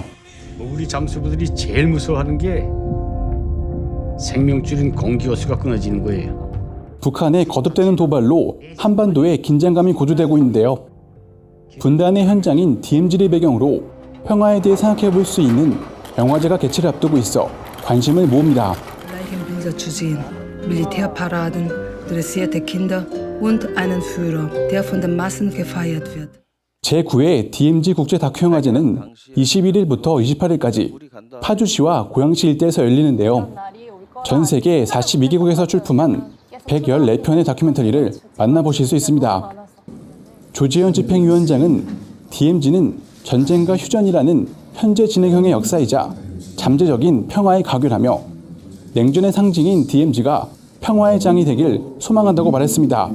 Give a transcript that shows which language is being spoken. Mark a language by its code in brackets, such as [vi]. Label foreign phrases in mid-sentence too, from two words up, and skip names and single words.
[ko] 우리 잠수부들이 제일 무서워하는 게 생명줄인 공기호수가 끊어지는 거예요. 북한의 거듭되는 도발로 한반도에 긴장감이 고조되고 있는데요. 분단의 현장인 DMZ를 배경으로 평화에 대해 생각해 볼 수 있는 영화제가 개최를 앞두고 있어 관심을 모읍니다. [de] Leichenbilder zu sehen, Militärparaden, dressierte Kinder und einen Führer, der von den Massen gefeiert wird. [ko] 제9회 DMZ 국제 다큐영화제는 21일부터 28일까지 파주시와 고양시 일대에서 열리는데요. 전 세계 42개국에서 출품한 114편의 다큐멘터리를 만나보실 수 있습니다. 조재현 집행위원장은 DMZ는 전쟁과 휴전이라는 현재 진행형의 역사이자 잠재적인 평화의 가교라며 냉전의 상징인 DMZ가 평화의 장이 되길 소망한다고 말했습니다.